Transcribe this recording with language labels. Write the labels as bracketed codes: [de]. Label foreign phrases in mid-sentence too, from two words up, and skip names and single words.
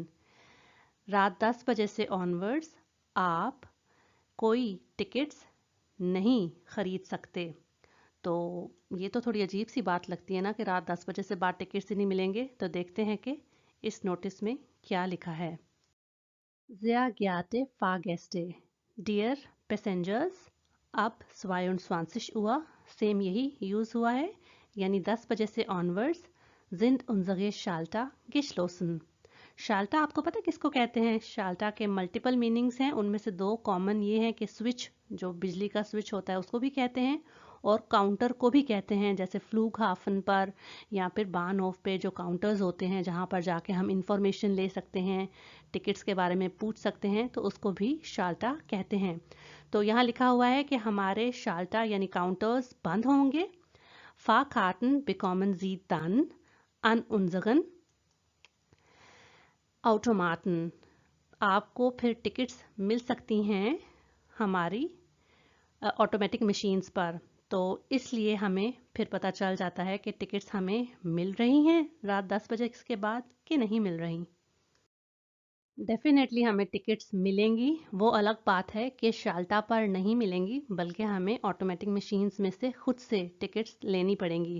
[hi] रात 10 बजे से ऑनवर्ड्स आप कोई टिकट्स नहीं खरीद सकते। तो ये तो थोड़ी अजीब सी बात लगती है ना कि रात 10 बजे से बाद टिकट्स ही नहीं मिलेंगे। तो देखते हैं कि इस नोटिस में क्या लिखा है। [de] Sehr geehrte Fahrgäste, [en] dear passengers, [hi] अब 22 Uhr सेम यही यूज़ हुआ है, यानी 10 बजे से ऑनवर्ड्स [de] sind unsere Schalter geschlossen। [hi] शाल्टा आपको पता है किसको कहते हैं? शाल्टा के मल्टीपल मीनिंग्स हैं, उनमें से 2 कॉमन ये हैं कि स्विच, जो बिजली का स्विच होता है उसको भी कहते हैं, और काउंटर को भी कहते हैं, जैसे फ्लूगहाफन पर या फिर बानहोफ पे जो काउंटर्स होते हैं जहाँ पर जाके हम इंफॉर्मेशन ले सकते हैं, टिकट्स के बारे में पूछ सकते हैं, तो उसको भी शाल्टा कहते हैं। तो यहाँ लिखा हुआ है कि हमारे शाल्टा यानी काउंटर्स बंद होंगे। [de] Fahrkarten bekommen Sie dann an unseren Automaten। [hi] आपको फिर टिकट्स मिल सकती हैं हमारी ऑटोमेटिक मशीन्स पर। तो इसलिए हमें फिर पता चल जाता है कि टिकट्स हमें मिल रही हैं रात 10 बजे के बाद कि नहीं मिल रही। डेफिनेटली हमें टिकट्स मिलेंगी, वो अलग बात है कि शाल्टा पर नहीं मिलेंगी, बल्कि हमें ऑटोमेटिक मशीन्स में से खुद से टिकट्स लेनी पड़ेंगी।